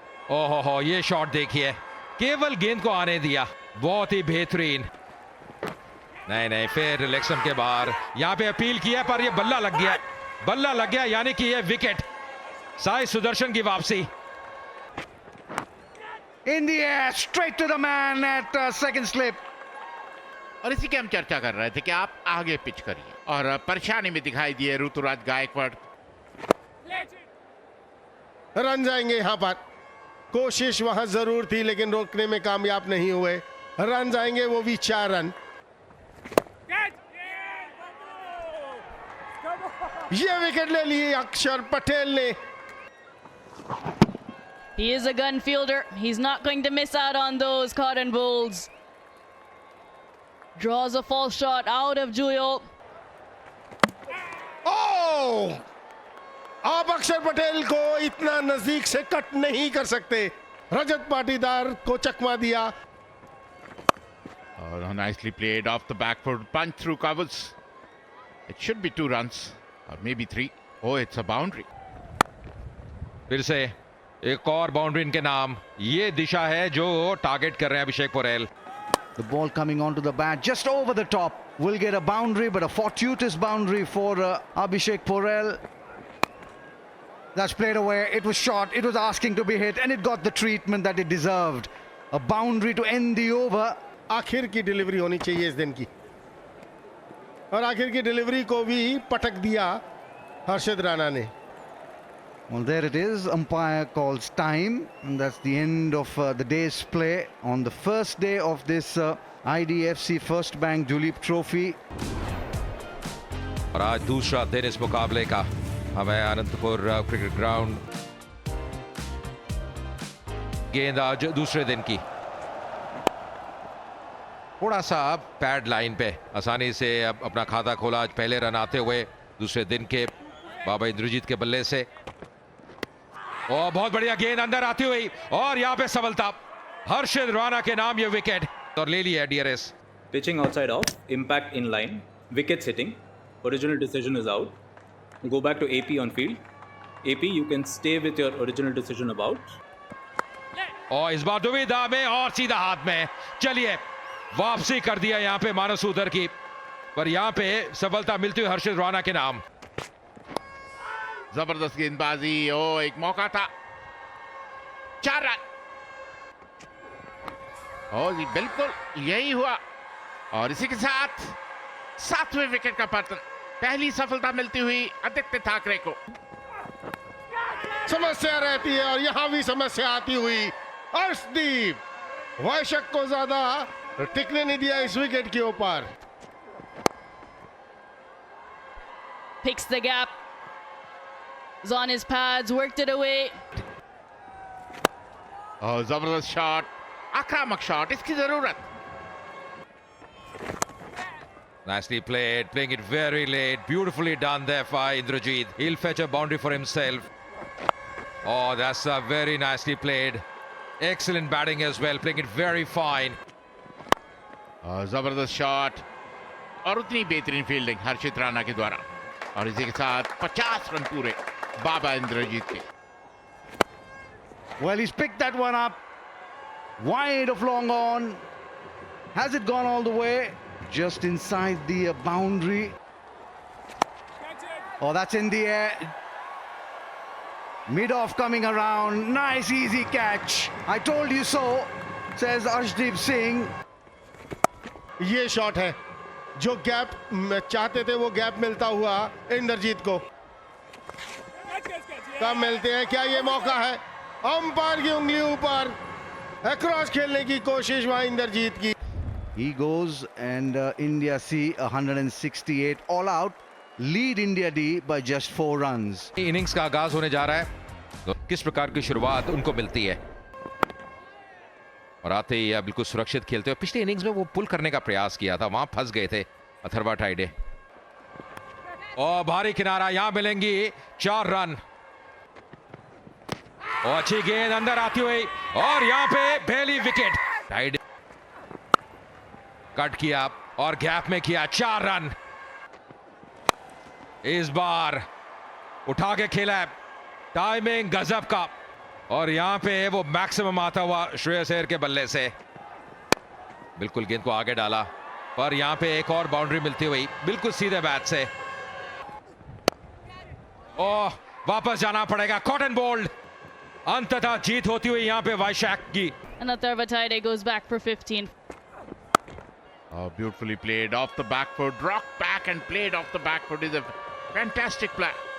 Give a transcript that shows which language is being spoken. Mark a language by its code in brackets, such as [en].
[hi] ओहो हो, ये शॉट देखिए, केवल गेंद को आने दिया, बहुत ही बेहतरीन। नहीं, फिर रिलेक्शन के बाहर यहां पे अपील किया पर ये बल्ला लग गया, यानी कि ये विकेट। साई सुदर्शन की वापसी। [en] In the air, straight to the man at second slip. [hi] और इसी की हम चर्चा कर रहे थे कि आप आगे पिच करिए, और परेशानी में दिखाई दिए ऋतुराज गायकवाड़। रन जाएंगे यहां पर। कोशिश वहां जरूर थी लेकिन रोकने में कामयाब नहीं हुए। रन जाएंगे, वो भी 4 रन। ये विकेट ले लिए अक्षर पटेल ने। [en] He is a gun fielder. He's not going to miss out on those cotton balls. Draws a false shot out of Juyal. ओह! [hi] आप अक्षर पटेल को इतना नजदीक से कट नहीं कर सकते। रजत पाटीदार को चकमा दिया। और [en] nicely played off the back foot, punch through covers. It should be 2 runs or maybe 3. Oh, it's a boundary. [hi] फिर से एक और बाउंड्री इनके नाम। ये दिशा है जो टारगेट कर रहे हैं अभिषेक Porel. [en] The ball coming onto the bat just over the top. Will get a boundary, but a fortuitous boundary for Abhishek Porel. That's played away. It was short. It was asking to be hit, and it got the treatment that it deserved. A boundary to end the over. [hi] आखिर की delivery होनी चाहिए इस दिन की, और आखिर की डिलीवरी को भी पटक दिया हर्षद राणा ने। [en] Well, there it is. Umpire calls time, and that's the end of the day's play on the first day of this IDFC First Bank Duleep Trophy. [hi] और आज दूसरा दिन इस मुकाबले का। हमें अनंतपुर क्रिकेट ग्राउंड। गेंद आज दूसरे दिन की। थोड़ा सा पैड लाइन पे आसानी से अब अपना खाता खोला आज पहले रन आते हुए दूसरे दिन के बाबा इंद्रजीत के बल्ले से। और बहुत बढ़िया गेंद अंदर आती हुई, और यहाँ पे सफलता हर्षद राणा के नाम ये विकेट, और ले लिया DRS। [en] Pitching outside off, impact in line, wickets hitting, original decision is out. Go back to AP on field. AP, you can stay with your original decision about. [hi] और इस बार दुविधा में और सीधा हाथ में। चलिए, वापसी कर दिया यहाँ पे मानस उधर की, पर यहाँ पे सफलता मिलती हुई हर्षद राणा के नाम। जबरदस्त गेंदबाजी। ओ, एक मौका था। 4 रन। ओ जी, बिल्कुल यही हुआ, और इसी के साथ 7वें विकेट का पतन। पहली सफलता मिलती हुई आदित्य ठाकरे को। समस्या रहती है और यहां भी समस्या आती हुई। अर्शदीप वैशक को ज्यादा टिकने नहीं दिया इस विकेट के ऊपर। [en] Picks the gap. Is on his pads, worked it away. [hi] और जबरदस्त शॉट, आक्रामक शॉट, इसकी जरूरत। [en] Nicely played, playing it very late, beautifully done there by Indrajit. He'll fetch a boundary for himself. Oh, that's very nicely played. Excellent batting as well, playing it very fine. [hi] और जबरदस्त shot, और उतनी बेहतरीन fielding हर्षित राणा के द्वारा, और इसी के साथ 50 रन पूरे बाबा इंद्रजीत के। [en] Well, he's picked that one up. Wide of long on. Has it gone all the way? Just inside the boundary. Oh, that's in the air. Mid-off coming around. Nice, easy catch. I told you so, says Arshdeep Singh. [hi] ये shot है जो gap चाहते थे वो gap मिलता हुआ इंद्रजीत को कब मिलते हैं। क्या ये मौका है? अंपायर की उंगली ऊपर, अक्रॉस खेलने की कोशिश वहां इंद्रजीत की। [en] He goes and India see 168 all out, lead India D by just 4 runs. [hi] Innings का आगाज होने जा रहा है, तो किस प्रकार की शुरुआत उनको मिलती है और आते ही बिल्कुल सुरक्षित खेलते हुए। पिछले इनिंग्स में वो पुल करने का प्रयास किया था, वहां फंस गए थे अथर्वा टाइडे। और भारी किनारा, यहां मिलेंगी 4 रन और अच्छी गेंद अंदर आती हुई और यहां पे पहली विकेट। टाइडे कट किया और गैप में किया 4 रन। इस बार उठा के खेला है, टाइमिंग गजब का और यहां पे वो मैक्सिमम आता हुआ श्रेयस अय्यर के बल्ले से बिल्कुल गेंद को आगे डाला, पर यहां पे एक और बाउंड्री मिलती हुई बिल्कुल सीधे बैट से। ओह, वापस जाना पड़ेगा, कॉटन बोल्ड। अंततः जीत होती हुई यहां पे वैशाख की। [en] And Atharva Taide goes back for 15. Oh, beautifully played off the back foot, rocked back and played off the back foot is a fantastic play.